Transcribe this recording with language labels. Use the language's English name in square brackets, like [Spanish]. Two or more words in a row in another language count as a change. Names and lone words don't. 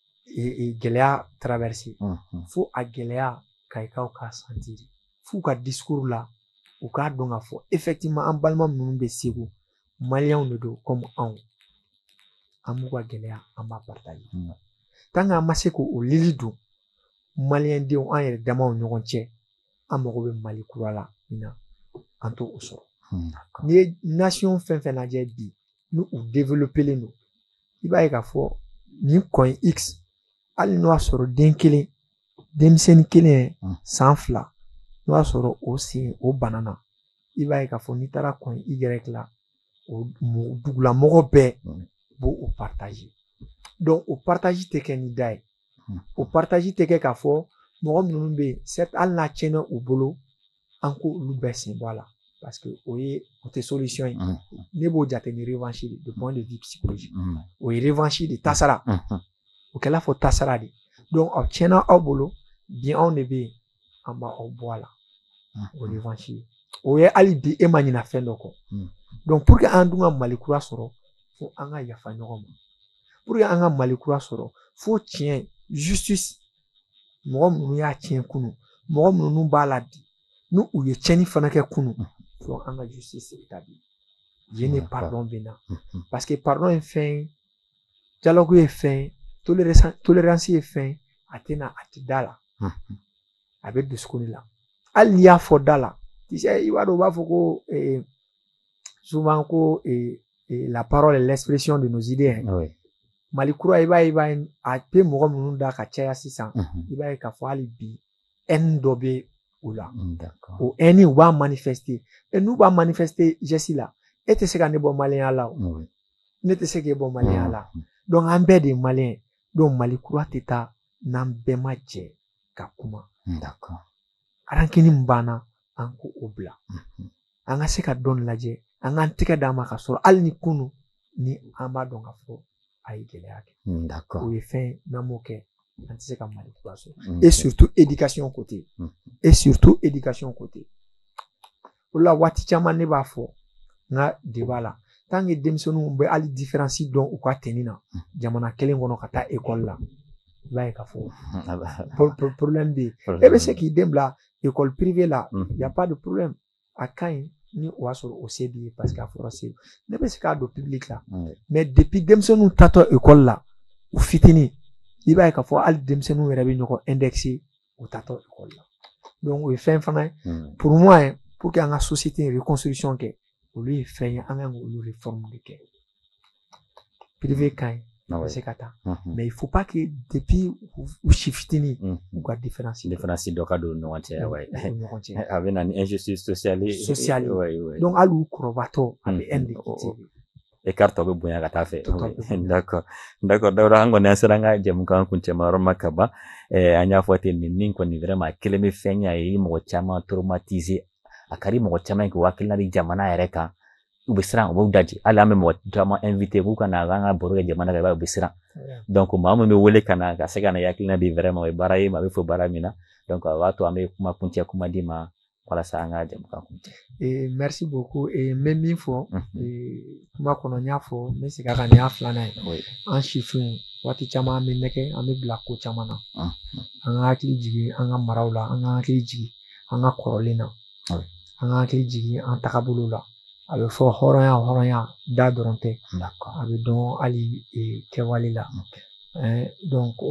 [Bambara] gɛlɛya traverser fo a gɛlɛya kayikaw ka sentir f'u ka discours la u k'a dɔn k'a fɔ effectivement an balima minnu bɛ segu maliyɛnw de don comme anw an b'u ka gɛlɛya an b'a partager [French] tant que [Bambara] an ma se k'o lili don maliyɛn denw an yɛrɛ damaw ɲɔgɔn cɛ an mago bɛ mali kura la min an t'o sɔrɔ n'i ye nation fɛn fɛn lajɛ bi ni u développelen don i b'a ye k'a fɔ nin [French] coin x [Bambara] hali n'o y'a sɔrɔ den kelen denmisɛnnin kelen san 2 n'o y'a sɔrɔ o sen o banana i b'a ye k'a fɔ n'i taara coin y la o dugulamɔgɔ bɛɛ b'o partager donc o partage tɛ kɛ ni da ye o partage tɛ kɛ k'a fɔ mɔgɔ minnu bɛ yen certes hali n'a tiɲɛna u bolo an ko olu bɛɛ sen bɔ a la [French] parce que [Bambara] o tɛ solution ye ne b'o jate ni [French] revanche de point de vue psychologique [Bambara] o ye revanche de tasara o kɛla fɔ tasara de donc aw tiɲɛna aw bolo bi anw de bɛ yen an b'aw bɔ a la o revanche ye o ye hali bi e ma ɲina fɛn dɔ kɔ donc [French] pour que [Bambara] an dun ka mali kura sɔrɔ fo an ka yafa ɲɔgɔn ma [French] pour que [Bambara] an ka mali kura sɔrɔ fo tiɲɛ justice mɔgɔ minnu y'a tiɲɛ kunun mɔgɔ minnu b'a la bi n'u ye tiɲɛni fana kɛ kunun fo an ka [French] justice établie je ne [Bambara] pardon bɛ na [French] parce que [Bambara] pardon ye fɛn ye dialogue ye fɛn ye tolérance ye fɛn ye a tɛna a tɛ da la a bɛ dusukun la hali n'i y'a fɔ da la i b'a dɔn u b'a fɔ ko souvent ko [French] la parole est l'expression de nos idées [Bambara] mali kura i b'a ye a bɛ mɔgɔ minnu da ka caya sisan i b'a ye k'a fɔ hali bi haine dɔ bɛ u la o haine u b'a manifester n'u b'a manifester geste la e tɛ se ka ne bɔ maliyɛnya la o ne tɛ se k'e bɔ maliyɛnya la donc an bɛɛ de ye maliyɛn donc mali kura tɛ taa n'an bɛɛ ma jɛ ka kuma arankini min banna an ko o bila an ka se ka dɔn lajɛ an k'an tɛgɛ d'a ma ka sɔrɔ hali ni kunun ni an b'a dɔn k'a fɔ a ye gɛlɛya kɛ o ye fɛn n'an m'o kɛ an tɛ se ka mali kura sɔrɔ [French] et surtout éducation côté [Bambara] o la waati caman ne b'a fɔ n ka débat la [French] tant que [Bambara] denmisɛnninw bɛ hali différence dɔn u ka tenni na jamana kelen kɔnɔ ka taa école la i b'a ye k'a fɔ problème bɛ yen e bɛ se k'i den bila [French] école privée [Bambara] la [French] y a pas de problème [Bambara] a ka ɲi ni o y'a sɔrɔ o se b'i ye [French] parce que [Bambara] a fɔra se ne bɛ se k'a don public la [French] mais depuis [Bambara] denmisɛnninw tatɔ école la u fitinin i b'a ye k'a fɔ hali denmisɛnninw yɛrɛ bɛ ɲɔgɔn indexer u tatɔ école la donc o ye fɛn fana ye [French] pour moi pour que [Bambara] an ka [French] société reconstruction [Bambara] kɛ olu ye fɛn ye an kan k'olu réforme de kɛ privé ka ɲi a bɛ se ka taa [French] mais il faut pas que depuis [Bambara] u si fitinin u ka différence dɔ ka don u ni ɲɔgɔn cɛ a bɛ na ni [French] injustice sociale [Bambara] donc hali u kɔrɔbatɔ a bɛ haine de cultiver écart tɔ bɛ bonya ka taa fɛ d'accord Dawuda an kɔni an sera an ka jɛmukan kuncɛma yɔrɔ ma ka ban an y'a fɔ ten nin kɔni vraiment kelen bɛ fɛn ye a ye mɔgɔ caman traumatiser a ka di mɔgɔ caman ye k'u hakilina di jamana yɛrɛ kan u bɛ siran u b'u daji hali an bɛ mɔgɔ caman invité k'u ka na an ka baro kɛ jamana kan i b'a ye u bɛ siran donc maa min bɛ wele ka na ka se ka na hakilina di vraiment o ye baara ye maa bɛ fɔ baara min na donc a b'a to an bɛ kuma kuncɛ kuma di ma walasa an ka jɛmukan kuncɛ. [French] Merci beaucoup et [Bambara] n bɛ min fɔ kuma kɔnɔ n y'a fɔ n bɛ segin a kan nin y'a filanan ye an sifinw waati caman an bɛ nɛgɛ an bɛ bila ko caman na an ka hakili jigin an ka maraw la an ka hakili jigin an ka kɔrɔlen na an ka hakili jigin an tagabolo la a bɛ fɔ hɔrɔnya da dɔrɔn tɛ a bɛ dɔn hali kɛwale la donc o